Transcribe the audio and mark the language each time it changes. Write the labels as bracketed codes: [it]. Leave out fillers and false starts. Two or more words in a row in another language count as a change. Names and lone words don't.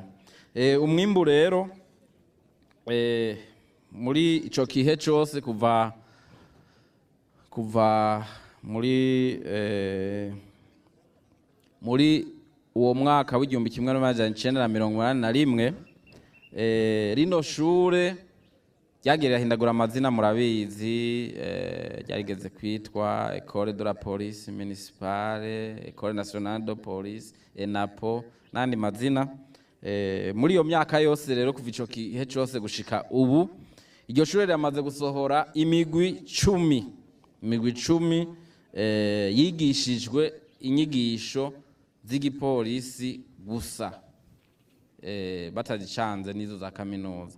[rn] Umwimbu rero muri ico kihe cyose kuva muri uwo mwaka w'igihumbi kimwe n'amajana 1981 rino shure ryagiye hindagura amazina, murabizi, ryarigeze kwitwa École de la Police Municipale, École Nationale de Police, ENAPO n'andi mazina. Muri iyo myaka yose rero kuva ico kihe cyose gushika ubu iryo shure ryamaze gusohora imigwi 10 yigishijwe inyigisho z'igipolisi gusa, batazicanze n'izo za kaminuza.